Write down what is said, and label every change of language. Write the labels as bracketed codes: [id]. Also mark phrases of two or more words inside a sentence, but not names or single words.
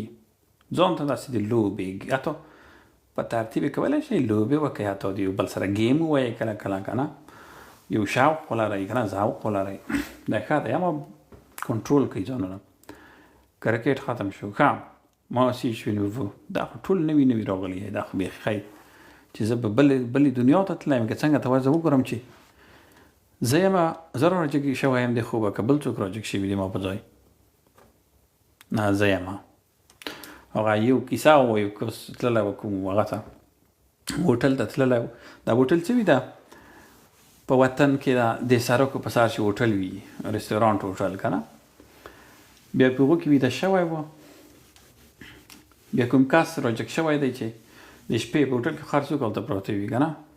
[ps] ځان ته داسې د لوبې حتی په ترتیب یې کولی شئ لوبې وکړئ حتی د یو بل سره ګیم ووایئ کله کله که نه یو شوق ولرئ که نه ذوق ولرئ دا ښه دی اما کنټرول کوئ ځانونه کرکټ ختم شو ښه ما [fr] aussi je suis nouveau [ps] دا خو ټول نوي نوي راغلي دا خو بیخي ښایي چې زه به بلې دنیا ته تللی یم که څنګه ته زه وګورم چې زه یم زه راجګ شوی یم د خوبه که بل څوک راجګ شوي دي ما په ځای نه زه یم هغه یو کیسه و یو کس تللی و کوم هغه ته هوټل ته تللی و دا هوټل څه وي دا په وطن کې د سړکو په سر چې هوټل وي رستورانټ هوټل که نه بیا په هغو کې ویده شوی و بیا کوم کس راجګ شوی دی چې د شپې په هوټل کې خر څوک هلته پراته وي که نه